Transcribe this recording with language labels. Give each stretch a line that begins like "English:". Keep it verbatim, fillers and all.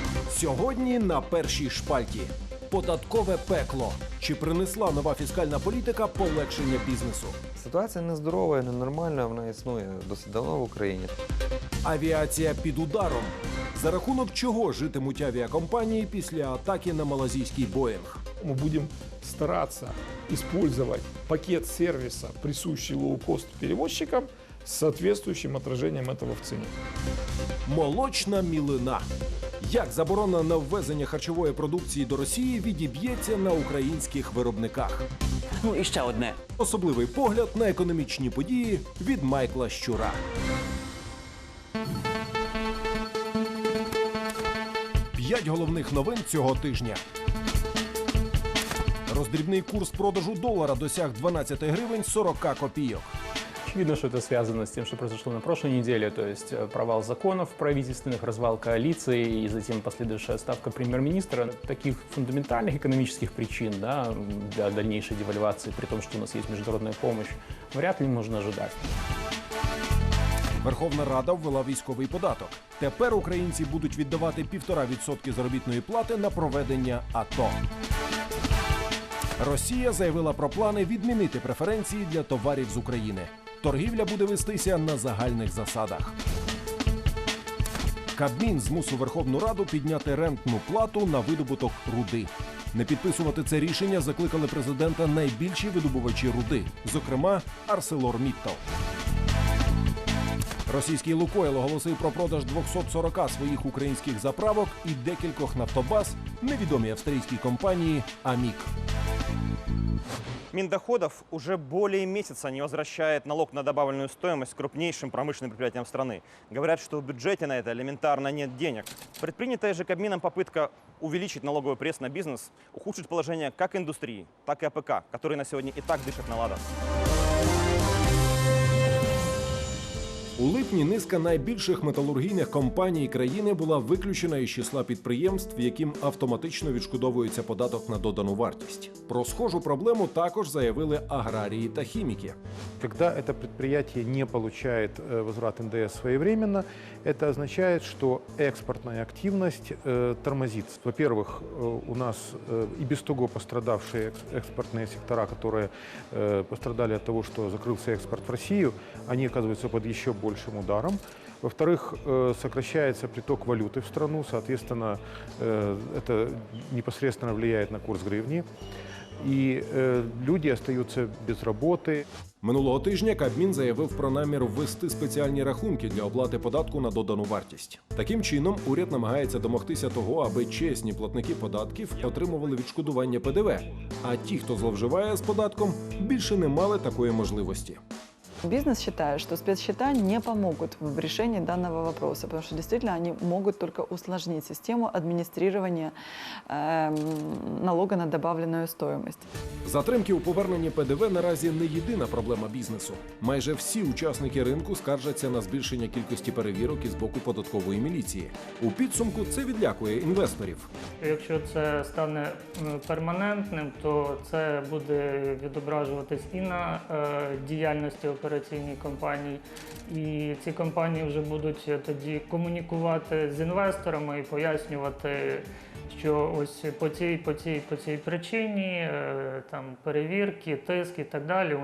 Ukrainian: Сьогодні на першій шпальті. Податкове пекло. Чи принесла нова фіскальна політика полегшення бізнесу? Ситуація нездорова, ненормальна, вона існує досить давно в Україні. Авіація під ударом. За рахунок чого житимуть авіакомпанії після атаки на малазійський «Боїнг»?
Russian: Мы будем стараться использовать пакет сервиса, присущий лоукост перевозчикам, с соответствующим отражением этого в цене.
Ukrainian: Молочна мілина. Як заборона на ввезення харчової продукції до Росії відіб'ється на українських виробниках? Ну і ще одне. Особливий погляд на економічні події від Майкла Щура. П'ять головних новин цього тижня. Роздрібний курс продажу долара досяг дванадцять гривень сорок копійок.
Russian: Очевидно, что это связано с тем, что произошло на прошлой неделе, то есть провал законов правительственных, развал коалиции и затем последующая отставка премьер-министра. Таких фундаментальных экономических причин, да, для дальнейшей девальвации, при том, что у нас есть международная помощь, вряд ли можно ожидать.
Ukrainian: Верховна Рада ввела військовий податок. Тепер українці будуть віддавати півтора відсотки заробітної плати на проведення АТО. Росія заявила про плани відмінити преференції для товарів з України. Торгівля буде вестися на загальних засадах. Кабмін змусив Верховну Раду підняти рентну плату на видобуток руди. Не підписувати це рішення закликали президента найбільші видобувачі руди, зокрема ArcelorMittal. Російський «Лукойл» оголосив про продаж двісті сорок своїх українських заправок і декількох нафтобаз невідомій австрійській компанії «Амік».
Russian: Миндоходов уже более месяца не возвращает налог на добавленную стоимость крупнейшим промышленным предприятиям страны. Говорят, что в бюджете на это элементарно нет денег. Предпринятая же Кабмином попытка увеличить налоговый пресс на бизнес ухудшит положение как индустрии, так и АПК, которые на сегодня и так дышат на ладан.
Ukrainian: У липні низка найбільших металургійних компаній країни була виключена із числа підприємств, яким автоматично відшкодовується податок на додану вартість. Про схожу проблему також заявили аграрії та хіміки.
Russian: Когда это предприятие не получает возврат эн дэ эс своевременно, это означает, что экспортная активность тормозится. Во-первых, у нас и без того пострадавшие экспортные сектора, которые пострадали от того, что закрылся экспорт в Россию, они оказываются под еще большим ударом. Во-вторых, сокращается приток валюты в страну, соответственно, это непосредственно влияет на курс гривни.
Ukrainian: І е, люди залишаються без роботи. Минулого тижня Кабмін заявив про намір ввести спеціальні рахунки для оплати податку на додану вартість. Таким чином, уряд намагається домогтися того, аби чесні платники податків отримували відшкодування пе дэ ве, а ті, хто зловживає з податком, більше не мали такої можливості.
Russian: Бизнес считает, что спецсчета не помогут в решении данного вопроса, потому что действительно они могут только усложнить систему администрирования э, налога на добавленную стоимость.
Ukrainian: Затримки у поверненні пе дэ ве наразі не єдина проблема бізнесу. Майже всі учасники ринку скаржаться на збільшення кількості перевірок із боку податкової міліції. У підсумку це відлякує інвесторів. Якщо це стане перманентним, то це буде відображуватись і на е, діяльності операції, операційні компанії, і ці компанії вже будуть тоді комунікувати з інвесторами і пояснювати, що ось по цій, по цій, по цій причині там перевірки, тиск і так далі.